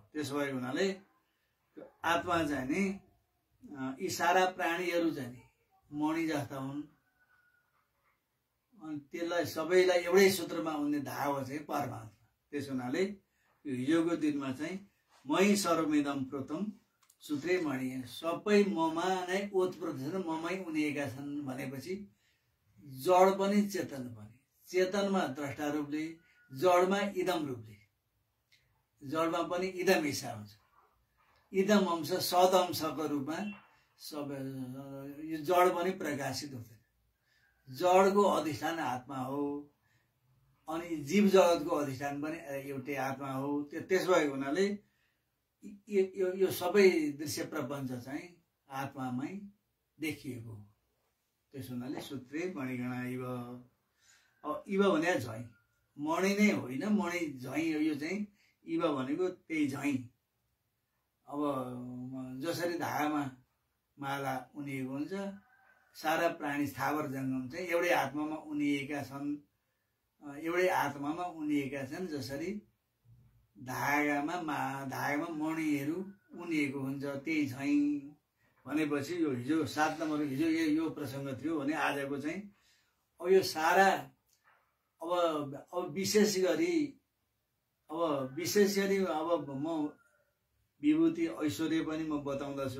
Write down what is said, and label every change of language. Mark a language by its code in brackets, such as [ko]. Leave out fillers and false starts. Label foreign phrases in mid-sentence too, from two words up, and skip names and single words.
[ne] त्यसो भएको हुनाले त्यो आत्मा चाहिँ नि यी सारा प्राणीहरू चाहिँ नि मणि जस्ता हुन्। अनि त्यसलाई सबैलाई एउटै सूत्रमा उन्ने धागो चाहिँ परमात्मा। त्यसो हुनाले यो हिजोको दिनमा चाहिँ [sa] मै सर्वमिदं प्रोतम सूत्रै मणि [ne] सबै ममा नै ओतप्रोत छन्, ममै उनिएका छन् भनेपछि जड पनि चेतन पनि, चेतनमा द्रष्टा रूपले, जडमा इदम रूपले, जडमा पनि इदम हिस्सा हुन्छ। इदम अंश सद अंशको रूपमा सब यो जड पनि प्रकाशित हुँदैन। जडको अधिष्ठान आत्मा हो अनि जीव जगतको अधिष्ठान पनि एउटै आत्मा हो। त्यसो भएको हुनाले यो सबै दृश्य प्रपञ्च चाहिँ आत्मामै देखिएको हो। त्यसो हुनाले [sa] सूत्रे मणिगणा इव। [ne] अब इव भने झैँ, मणि नै होइन, मणि झैँ हो। यो चाहिँ इव भनेको त्यही झैँ। अब जसरी धागामा माला उनिएको हुन्छ, सारा प्राणी स्थावर जङ्गम चाहिँ एउटै आत्मामा उनिएका छन्। एउटै आत्मामा उनिएका छन्। जसरी धागामा मणिहरू उनिएको हुन्छ त्यही झैँ भनेपछि यो हिजो 7 नम्बर हिजो यो प्रसङ्ग थियो भने आजको चाहिँ अब यो सारा अब विशेष गरी अब म विभूति ऐश्वर्य पनि म बताउँदछु।